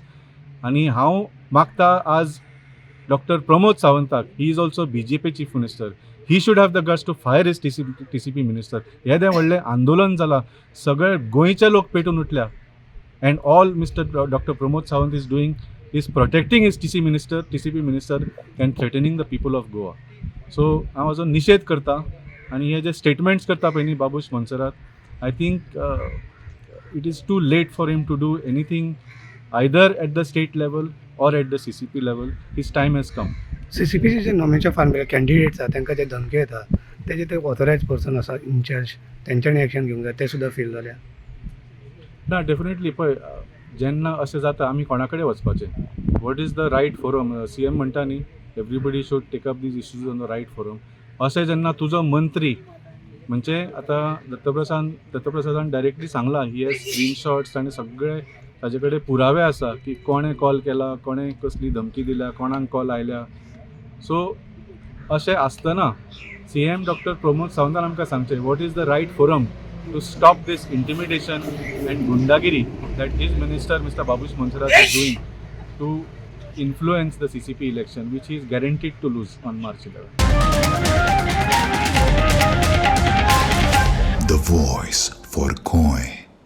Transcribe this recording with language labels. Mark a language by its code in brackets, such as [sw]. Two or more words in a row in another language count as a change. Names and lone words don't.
[kok] आनी हांव मागता आज डॉक्टर प्रमोद सावंताक, [en] he is also BJP Chief Minister, he should have the guts to fire his TCP minister. [kok] हें व्हडलें आंदोलन जालां, सगळे गोंयचे लोक पेटून उठल्या [en] and all Mister Doctor Pramod Sawant is doing is protecting his TCP minister and threatening the people of Goa. [kok] सो हांव हाजो निशेध करता आनी हे जे स्टेटमेंट्स करता पळय न्ही बाबूश मोन्सेरात, [en] I think it is too late for him to do anything either at the state level or at the CCP level. His time has come. [kok] CCPचे जे [en] nomination form [kok] कॅन्डिडेट्स आसा तांकां जे धमकी येता तेजे ते [en] authorized person [kok] आसा इनचार्ज तेंच्यांनी एक्शन घेवंक जाय, ते सुद्दां फील जाल्या ना? डेफिनेटली पळय, जेन्ना अशें जाता आमी कोणा कडेन वचपाचें? [en] What is the right forum? CM [kok] म्हणटा न्ही [en] everybody should take up these issues on the right forum. [kok] अशें जेन्ना तुजो मंत्री म्हणजे आतां दत्तप्रसादान डायरेक्टली सांगलां [en] he has screenshots [kok] आनी सगळे ताजे कडेन पुरावे आसा की कोणें कॉल केला, कोणें कसली धमकी दिल्या, कोणाक कॉल आयल्या. [en] सो [kok] अशें आसतना CM डॉक्टर प्रमोद सावंतान आमकां सांगचें [en] what is the right forum to stop this intimidation and गुंडागिरी that his minister Mister Babush Monserrate is doing to influence the CCP election, which he is guaranteed to lose on March 11. The voice for Coin.